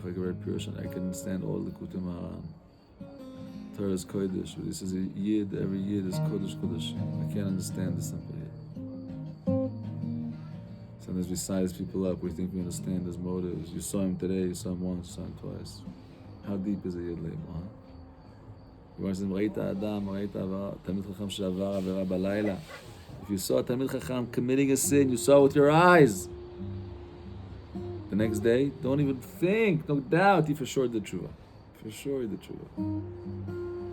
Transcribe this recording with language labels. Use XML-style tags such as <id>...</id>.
<en>I could write a pirush on, I could understand all the Likutei Moharan. Torah is Kodesh, but this is a Yid, every Yid is Kodesh. I can't understand the simple Yid. Sometimes we size people up, we think we understand his motives. You saw him today, you saw him once, you saw him twice. How deep is a Yid label, huh? You want to say,</en> <he>ראית אדם, ראית תלמיד חכם שעבר עבירה בלילה.</he> <en>If you saw a תלמיד חכם committing a sin, you saw it with your eyes. The next day, don't even think, no doubt, he for sure did tshuva. For sure he did tshuva.</en>